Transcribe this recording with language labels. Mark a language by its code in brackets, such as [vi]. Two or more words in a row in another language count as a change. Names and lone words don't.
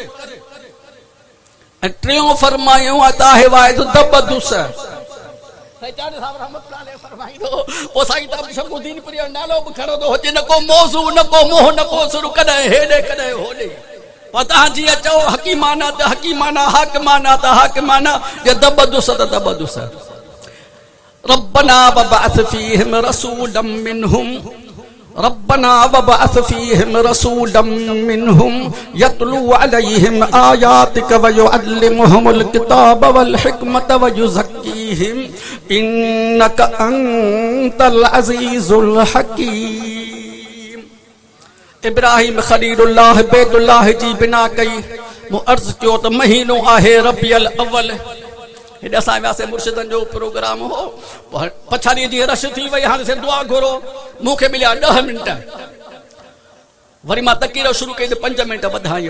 [sd] ऐं टियों फरमायो त आहे वाइज़ दबदुस। साईं चांडे साहिब रहमतुल्लाह अलैह फरमाईंदो, पोइ साईं ताब शमसुद्दीन पुरी जो नालो बि खणंदो हुजे, न को मौज़ू, न को मोह, न को सुर, कॾहिं हेॾे कॾहिं होॾे। पर तव्हां जीअं चओ हकीमाना त हकीमाना, हाकिमाना त हाकिमाना, जे दबदुस त दबदुस। [ar] ربنا وابعث فيهم رسولا منهم، ربنا وابعث فيهم رسولا منهم يتلو عليهم آياتك ويعلمهم الكتاب والحكمة ويزكيهم إنك أنت العزيز الحكيم. [sd] इब्राहिम खलीलुल्लाह बैतुल्लाह जी बिना कई। मूं अर्ज़ कयो त महीनो आहे रबिउल अव्वल। हेॾे असां वियासीं, मुर्शिदनि जो प्रोग्राम हो, पछाड़ीअ जी रश थी वई, हाणे से दुआ घुरो। मूंखे मिलिया 10 मिंट, वरी मां तकीर शुरू कई त 5 मिंट वधायूं।